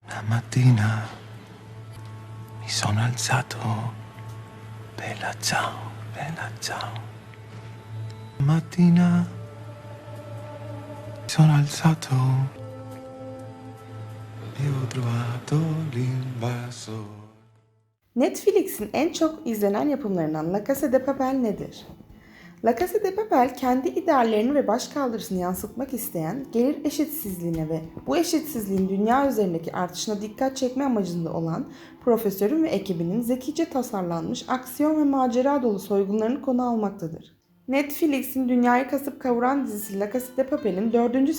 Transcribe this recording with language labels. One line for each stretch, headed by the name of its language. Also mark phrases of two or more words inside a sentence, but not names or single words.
Italian: Mattina mi sono alzato, bella ciao, bella ciao. Mattina mi sono alzato e ho trovato l'invasor.
Turkish: Netflix'in en çok izlenen yapımlarından La Casa de Papel nedir? La Casa de Papel, kendi ideallerini ve başkaldırısını yansıtmak isteyen, gelir eşitsizliğine ve bu eşitsizliğin dünya üzerindeki artışına dikkat çekme amacında olan profesörün ve ekibinin zekice tasarlanmış aksiyon ve macera dolu soygunlarını konu almaktadır. Netflix'in dünyayı kasıp kavuran dizisi La Casa de Papel'in 4.